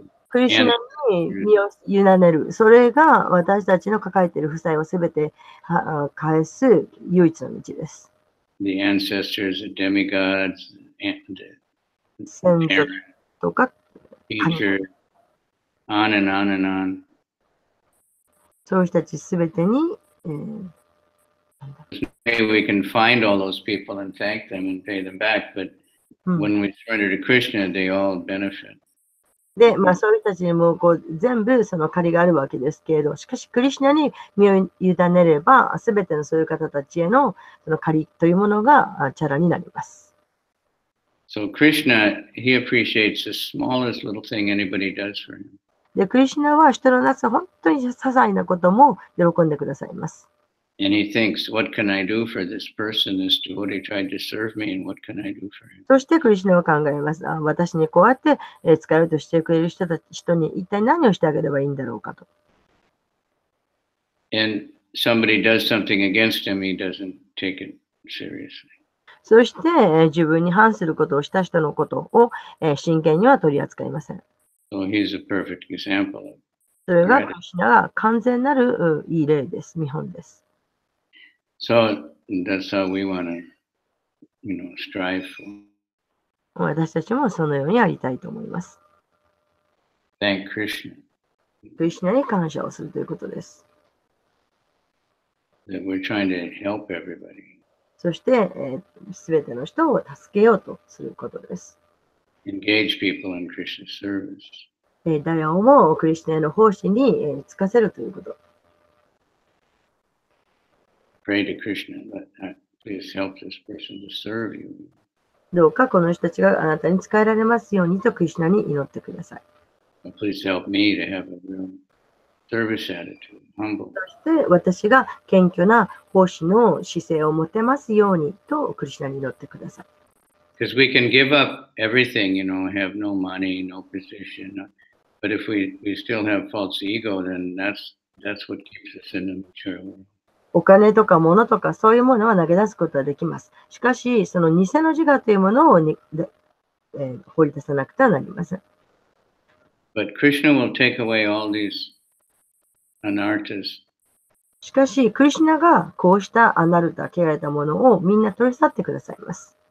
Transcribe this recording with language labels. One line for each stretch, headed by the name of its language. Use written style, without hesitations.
Japanese: クリシュナに身を委ねる。それが私たちの抱えている負債をすべて返す唯一の道です。
English: The ancestors, the demigods, and the
Japanese: 先祖
English: parents,
Japanese: とか、
English: teacher, on and on and on.
Japanese: そういう人たちすべてに、
English: Maybe we can find all those people and thank them and pay them back, but when we surrender to Krishna, they all benefit.
Japanese: で、そういう人たちにも全部その借りがあるわけですけれど、しかしクリシュナに身を委ねれば、すべてのそういう方たちへのその借りというものがチャラになります。
English: So Krishna, he appreciates the smallest little thing anybody does for him.
Japanese: で、クリシュナは人のなす本当に些細なことも喜んでくださいます。
English: And he thinks, what can I do for this person? This devotee tried to serve me, and what can I do for him?
Japanese: そしてクリシュナは考えます。私にこうやって使えるとしてくれる人に一体何をしてあげればいいんだろうかと。
English: And somebody does something against him, he doesn't take it seriously.
Japanese: そして自分に反することをした人のことを真剣には取り扱いません。
English: So he's a perfect example of
Japanese: それがクリシュナが完全なるいい例です。見本です。
English: So that's how we want to, you know, strive for.
Japanese: 私たちもそのようにやりたいと思います。
English: Thank Krishna
Japanese: クリシュナに感謝をするということです。
English: that we're trying to help everybody.
Japanese: そして、すべての人を助けようとすることです。
English: Engage people in Krishna's service.
Japanese: 誰をもクリスチャンへの奉仕につかせるということ。
English: Pray to Krishna, please help this person to serve you.
Japanese: どうかこの人たちがあなたに仕えられますようにとクリスナに祈ってください。
English: Please help me to have a real service attitude, humble.
Japanese: そして私が謙虚な奉仕の姿勢を持てますようにとクリスナに祈ってください。
English: Because we can give up everything, have no money, no position. But if we still have false ego, then that's what keeps us in the material world.
Japanese: お金とか物とかそういうものは投げ出すことはできます。しかし、その偽の自我というものを放り出さなくてはなりません。
English: But Krishna will take away all these anarthas.
Japanese: しかし、クリシュナがこうしたアナルタ、汚れたものをみんな取り去ってくださいます。